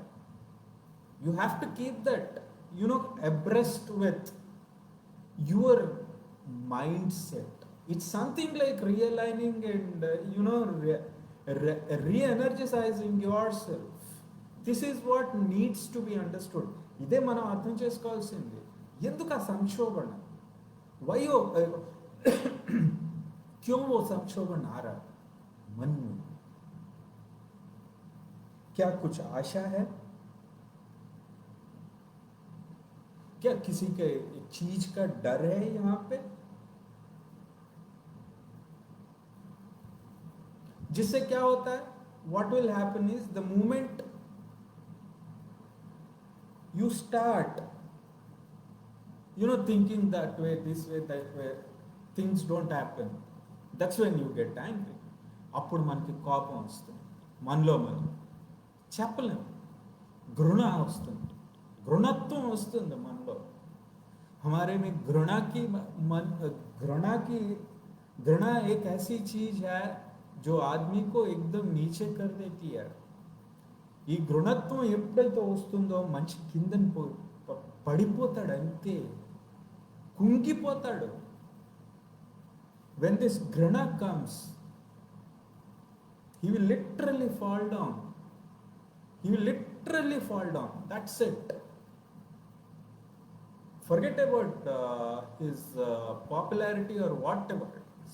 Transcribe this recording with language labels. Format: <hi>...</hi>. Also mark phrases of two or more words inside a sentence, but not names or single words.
<en>You have to keep that, abreast with your mindset. It's something like realigning and, re-energizing yourself. This is what needs to be understood.</en> <te>ఇదే మనం అర్థం చేసుకోవాల్సింది. ఎందుకు ఆ సంక్షోభణ?</te> <hi>వై क्यों वो संक्षोभन आ रहा मन में? क्या कुछ आशा है? क्या किसी के चीज का डर है यहाँ पे, जिससे क्या होता है?</hi> <en>what will happen is, the moment you start thinking that way, this way, that way, things don't happen. That's when you get angry.</en> <te>అప్పుడు మనకి కోపం వస్తుంది, మనలో మనం చెప్పలేం, घृणा వస్తుంది, घृणत्వం వస్తుంది మనలో.</te> <hi>हमारे में घृणा एक ऐसी चीज है जो आदमी को एकदम नीचे कर देती है.</hi> <te>ఈ घृणत्వం ఎప్పుడైతే వస్తుందో మనిషి కిందని పడిపోతాడు, అంతే కుంగిపోతాడు.</te> <en>when this घृणा comes, he will literally fall down. That's it. Forget about his popularity or whatever it is.</en>